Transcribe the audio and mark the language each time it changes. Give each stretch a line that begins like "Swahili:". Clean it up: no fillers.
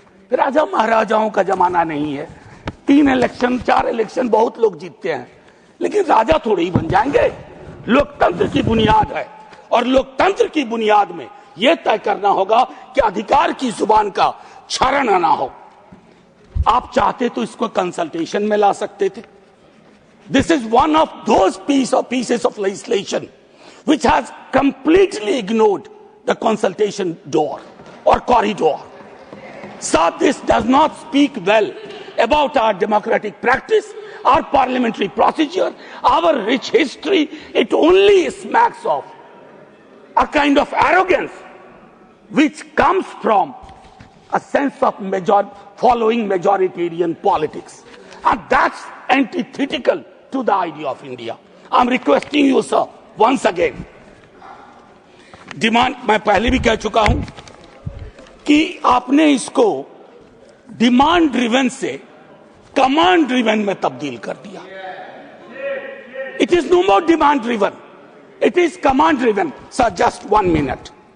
Hindi: राजा महाराजाओं का जमाना नहीं है। 3 इलेक्शन 4 इलेक्शन बहुत लोग जीतते हैं, लेकिन राजा थोड़े ही बन जाएंगे। लोकतंत्र की बुनियाद है, और लोकतंत्र की बुनियाद में यह तय करना होगा कि अधिकार की जुबान का क्षरण ना हो। आप चाहते तो इसको कंसल्टेशन में ला सकते थे।
English: This is one of those pieces of legislation which has completely ignored the consultation door or corridor. So this does not speak well about our democratic practice, our parliamentary procedure, our rich history. It only smacks of a kind of arrogance which comes from a sense of following majoritarian politics. And that's antithetical to the idea of India. I'm requesting you, sir, once again,
Hindi: demand, मैं पहले भी कह चुका हूं कि आपने इसको demand driven से कमांड ड्रिवन में तब्दील कर दिया।
English: It is no more demand driven, it is command driven. Sir just 1 minute,